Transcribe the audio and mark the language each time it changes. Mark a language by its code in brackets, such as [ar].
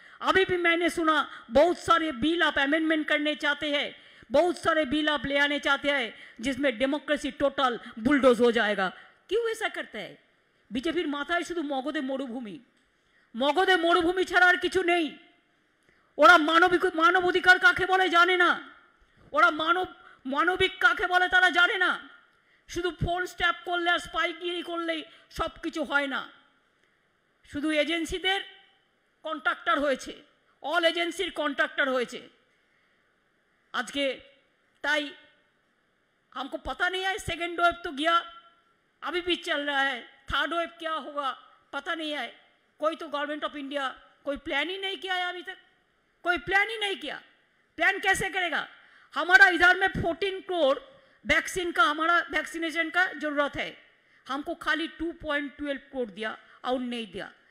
[hi] अभी भी मैंने सुना बहुत सारे बिल आप अमेंडमेंट करने चाहते हैं, बहुत सारे बिल आप ले आने चाहते हैं जिसमें डेमोक्रेसी टोटल बुलडोज हो जाएगा। क्यों ऐसा करते हैं? [bn] बीजेपीर माथाय शुधु मगधे मरुभूमि, मगधे मरुभूमि छाड़ा आर किछु नेই। ওরা মানবাধিকার কাকে বলে জানে না, ওরা মানবিক কাকে বলে তারা জানে না। শুধু ফোন স্ট্যাপ করলে আর স্পাইগিরি করলেই সব কিছু হয় না। শুধু এজেন্সিদের কন্ট্রাক্টর হয়েছে, অল এজেন্সির কন্ট্রাক্টর হয়েছে আজকে। তাই [hi] हमको पता नहीं है, सेकेंड वेव तो गया, अभी भी चल रहा है, थर्ड वेव क्या होगा पता नहीं है। कोई तो गवर्नमेंट ऑफ इंडिया कोई प्लान ही नहीं किया है अभी तक, कोई प्लान ही नहीं किया। प्लान कैसे करेगा? हमारा इधर में 14 करोड़ वैक्सीन का, हमारा वैक्सीनेशन का जरूरत है, हमको खाली 2.12 करोड़ दिया और नहीं दिया।